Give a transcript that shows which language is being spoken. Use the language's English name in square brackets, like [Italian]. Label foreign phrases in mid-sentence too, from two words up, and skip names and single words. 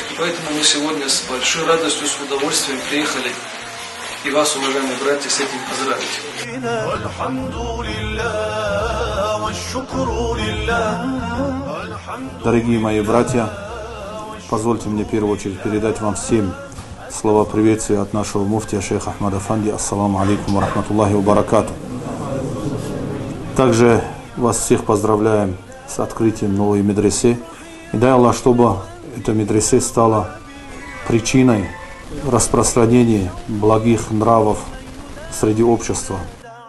[Russian] И поэтому мы сегодня с большой радостью, с удовольствием приехали и вас, уважаемые братья, с этим поздравить. Дорогие мои братья, позвольте мне в первую очередь передать вам всем слова приветствия от нашего муфтия шейха Ахмада Фанди. [Arabic] السلام عليكم ورحمة الله وبركاته. [Russian] Также вас всех поздравляем с открытием новой медресе. И дай Аллах, чтобы эта медресе стала причиной распространения благих нравов среди общества.